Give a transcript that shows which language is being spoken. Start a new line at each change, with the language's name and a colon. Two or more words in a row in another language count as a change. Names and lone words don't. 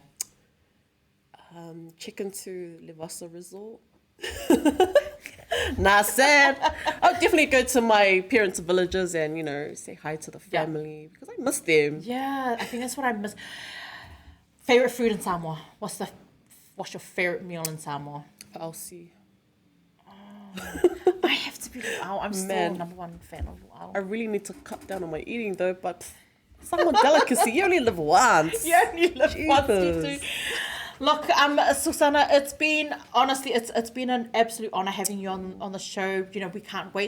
English: Check into Levasa Resort. Sad. I'll definitely go to my parents' villages and, say hi to the family, because I miss them. Yeah, I think that's what I miss. Favorite food in Samoa? What's your favorite meal in Samoa? Pa'ausi. I have to be luau. I'm still number one fan of luau. I really need to cut down on my eating though, but Samoan delicacy, you only live once. You only live once, you do. Look, Susana, it's been an absolute honor having you on the show. We can't wait.